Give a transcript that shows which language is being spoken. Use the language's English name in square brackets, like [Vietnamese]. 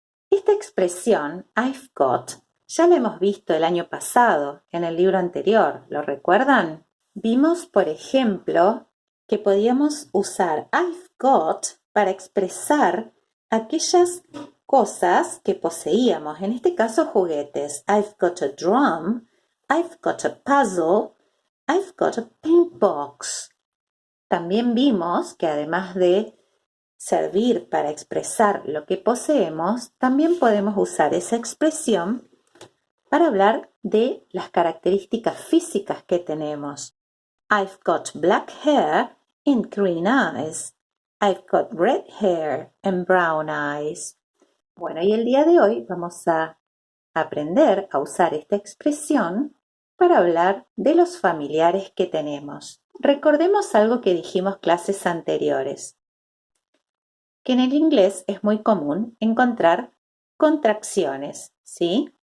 [Spanish] Esta expresión, I've got, ya la hemos visto el año pasado en el libro anterior, ¿lo recuerdan? Vimos, por ejemplo, que podíamos usar I've got para expresar aquellas cosas que poseíamos, en este caso juguetes. [English] I've got a drum, I've got a puzzle, I've got a paint box. [Spanish] También vimos que además de servir para expresar lo que poseemos, también podemos usar esa expresión para hablar de las características físicas que tenemos. [English] I've got black hair and green eyes. I've got red hair and brown eyes. [Spanish] Bueno, y el día de hoy vamos a aprender a usar esta expresión para hablar de los familiares que tenemos. Recordemos algo que dijimos clases anteriores, que en el inglés es muy común encontrar contracciones, ¿sí?